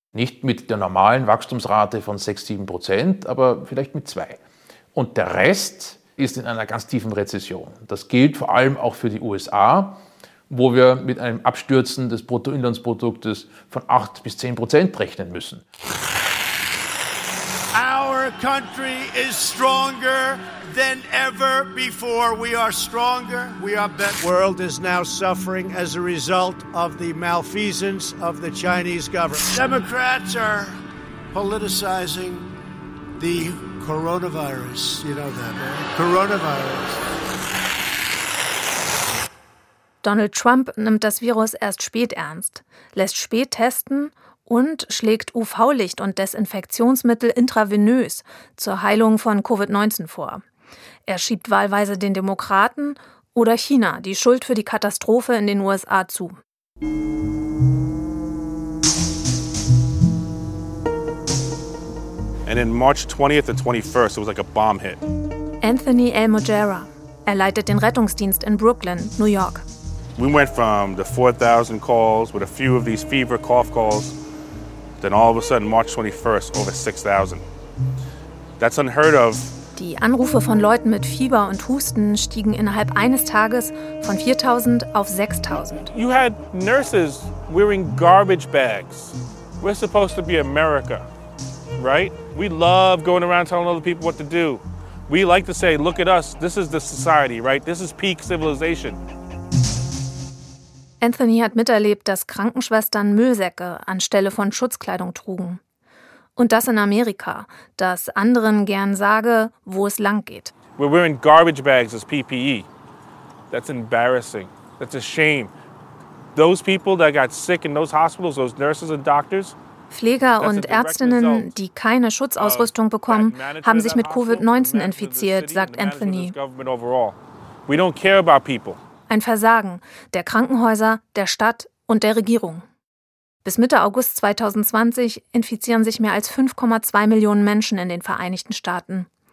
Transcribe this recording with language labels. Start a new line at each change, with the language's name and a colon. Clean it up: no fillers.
German: Nicht mit der normalen Wachstumsrate von 6-7%, aber vielleicht mit 2. Und der Rest ist in einer ganz tiefen Rezession. Das gilt vor allem auch für die USA, wo wir mit einem Abstürzen des Bruttoinlandsproduktes von 8-10% rechnen müssen.
English: Our country is stronger than ever before. We are stronger. We are better. The world is now suffering as a result of the malfeasance of the Chinese government. Democrats are politicizing the coronavirus. You know that, right? Coronavirus.
German: Donald Trump nimmt das Virus erst spät ernst, lässt spät testen und schlägt UV-Licht und Desinfektionsmittel intravenös zur Heilung von Covid-19 vor. Er schiebt wahlweise den Demokraten oder China die Schuld für die Katastrophe in den USA zu.
English: And in March 20th and 21st, it was like a bomb hit. Anthony Almogera.
German: Er leitet den Rettungsdienst in Brooklyn, New York.
English: We went from the 4,000 calls with a few of these fever cough calls, then all of a sudden March 21st over 6,000. That's unheard of.
German: Die Anrufe von Leuten mit Fieber und Husten stiegen innerhalb eines Tages von 4,000 auf 6,000.
English: You had nurses wearing garbage bags. We're supposed to be America, right? We love going around telling other people what to do. We like to say, look at us. This is the society, right? This is peak civilization.
German: Anthony hat miterlebt, dass Krankenschwestern Müllsäcke anstelle von Schutzkleidung trugen. Und das in Amerika, das anderen gern sage, wo es lang geht.
English: We're wearing garbage bags as PPE. That's embarrassing. That's a shame. Those people that got sick in those hospitals, those nurses and doctors,
German: Pfleger und Ärztinnen, die keine Schutzausrüstung bekommen, haben sich mit Covid-19 infiziert, sagt Anthony. Ein Versagen der Krankenhäuser, der Stadt und der Regierung. Bis Mitte August 2020 infizieren sich mehr als 5,2 Millionen Menschen in den Vereinigten Staaten.